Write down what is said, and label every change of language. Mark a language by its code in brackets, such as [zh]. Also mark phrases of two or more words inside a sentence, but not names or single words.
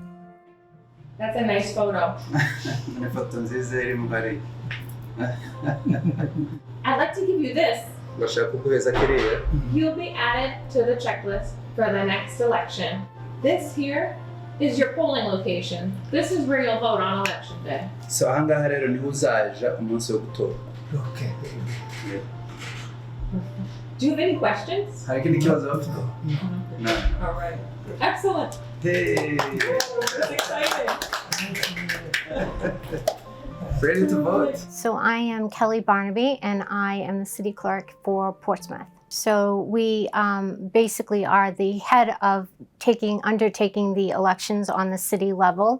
[en] That's a nice photo. I'd like to give you this. You'll be added to the checklist for the next election. This here is your polling location. This is where you'll vote on election day. [rw] So ahangaha rero niho uzaja umunsi wo gutora. [en] Okay. Do you have any questions? [rw] Hari ikindi kibazo bafite? [en] No. All right. Excellent. Hey. That's exciting. Ready to vote? So I am Kelly Barnaby, and I am the city clerk for Portsmouth. So we basically are the head of undertaking the elections on the city level.